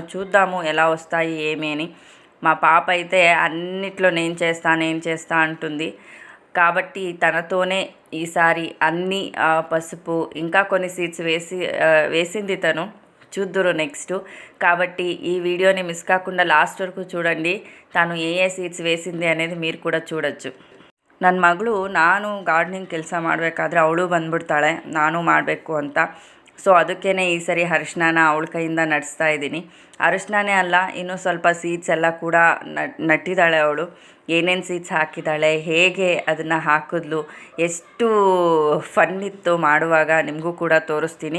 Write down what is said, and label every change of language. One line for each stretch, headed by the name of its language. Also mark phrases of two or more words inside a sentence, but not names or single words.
Telugu: చూద్దాము ఎలా వస్తాయి ఏమి అని. మా పాప అయితే అన్నిట్లో నేను చేస్తా అంటుంది. కాబట్టి తనతోనే ఈసారి అన్ని పసుపు ఇంకా కొన్ని సీడ్స్ వేసింది తను. చూద్దురు నెక్స్ట్. కాబట్టి ఈ వీడియోని మిస్ కాకుండా లాస్ట్ వరకు చూడండి. తను ఏ సీడ్స్ వేసింది అనేది మీరు ಕೂಡ చూడొచ్చు.
Kannada: ನನ್ನ ಮಗಳು ನಾನು ಗಾರ್ಡನಿಂಗ್ ಕೆಲಸ ಮಾಡಬೇಕಾದ್ರೆ ಅವಳು ಬಂದ್ಬಿಡ್ತಾಳೆ ನಾನು ಮಾಡಬೇಕು ಅಂತ. ಸೊ ಅದಕ್ಕೇ ಈ ಸರಿ ಅರಿಶಿನ ಅವಳ ಕೈಯಿಂದ ನಡೆಸ್ತಾ ಇದ್ದೀನಿ. ಅರಿಶಿನೇ ಅಲ್ಲ, ಇನ್ನೂ ಸ್ವಲ್ಪ ಸೀಡ್ಸ್ ಎಲ್ಲ ಕೂಡ ನಟ್ಟಿದ್ದಾಳೆ ಅವಳು. ಏನೇನು ಸೀಡ್ಸ್ ಹಾಕಿದ್ದಾಳೆ, ಹೇಗೆ ಅದನ್ನು ಹಾಕಿದ್ಲು, ಎಷ್ಟು ಫನ್ ಇತ್ತು ಮಾಡುವಾಗ ನಿಮಗೂ ಕೂಡ ತೋರಿಸ್ತೀನಿ.